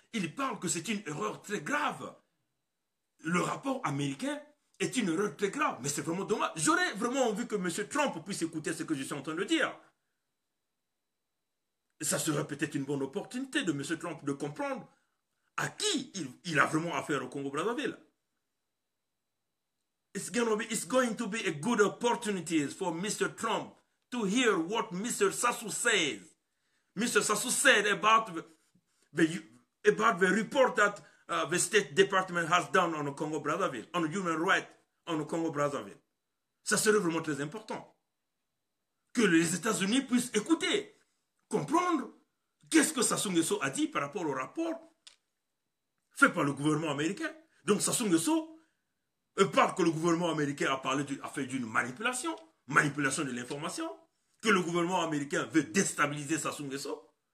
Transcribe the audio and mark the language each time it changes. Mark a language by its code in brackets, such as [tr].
[fr] Il parle que c'est une erreur très grave. Le rapport américain est une erreur très grave. Mais c'est vraiment dommage. J'aurais vraiment envie que M. Trump puisse écouter ce que je suis en train de dire. Et ça serait peut-être une bonne opportunité de M. Trump de comprendre à qui il a vraiment affaire au Congo-Brazzaville. [en] It's going to be a good opportunity for Mr. Trump to hear what Mr. Sassou says. Mr. Sassou said about the report that the State Department has done on the Congo-Brazzaville, on human rights on the Congo-Brazzaville. [fr] Ça serait vraiment très important. Que les États-Unis puissent écouter, comprendre qu'est-ce que Sassou Nguesso a dit par rapport au rapport fait par le gouvernement américain. Donc Sassou Nguesso parle que le gouvernement américain a fait d'une manipulation de l'information, que le gouvernement américain veut déstabiliser Sassou Nguesso.